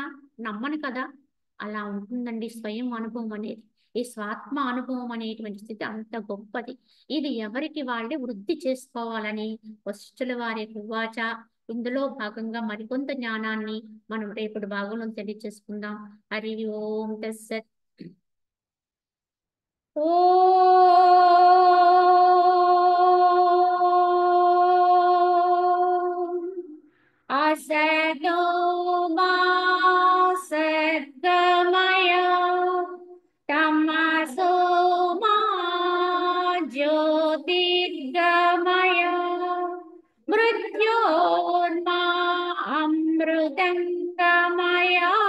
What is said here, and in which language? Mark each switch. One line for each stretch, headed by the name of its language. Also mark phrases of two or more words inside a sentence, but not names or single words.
Telugu: నమ్మను కదా. అలా ఉంటుందండి స్వయం అనుభవం అనేది. ఈ స్వాత్మ అనుభవం అనేటువంటి స్థితి అంత గొప్పది. ఇది ఎవరికి వాళ్ళే వృద్ధి చేసుకోవాలని వశిష్ఠుల వారి ఉవాచ. ఇందులో భాగంగా మరికొంత జ్ఞానాన్ని మనం రేపటి భాగంలో తెలియచేసుకుందాం.
Sanskrit: హరి ఓం తస్సత్. असतो मा सद्गमय तमसो मा ज्योतिर्गमय मृत्योर्मा अमृतंगमय।